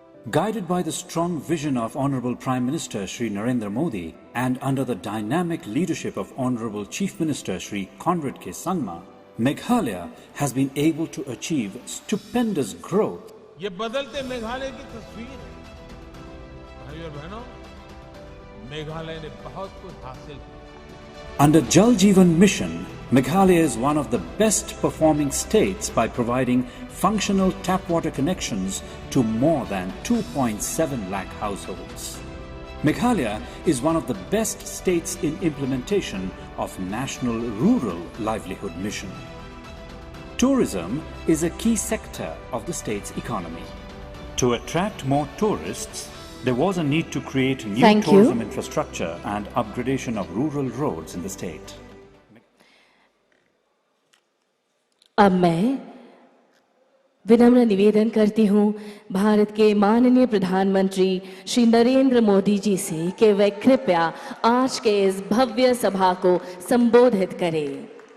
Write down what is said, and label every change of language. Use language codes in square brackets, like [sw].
[en] Guided by the strong vision of Honorable Prime Minister Shri Narendra Modi and under the dynamic leadership of Honorable Chief Minister Shri Conrad K. Sangma, Meghalaya has been able to achieve stupendous growth. [hi] ये बदलते मेघालय की तस्वीर है। भाइयों और बहनों, मेघालय ने बहुत कुछ हासिल किया। [en] Under Jal Jeevan Mission, Meghalaya is one of the best performing states by providing functional tap water connections to more than 2.7 lakh households. Meghalaya is one of the best states in implementation of National Rural Livelihood Mission. Tourism is a key sector of the state's economy. To attract more tourists, there was a need to create new tourism infrastructure and upgradation of rural roads in the state. [hi] अब मैं विनम्र निवेदन करती हूं भारत के माननीय प्रधानमंत्री श्री नरेंद्र मोदी जी से कि वे कृपया आज के इस भव्य सभा को संबोधित करें।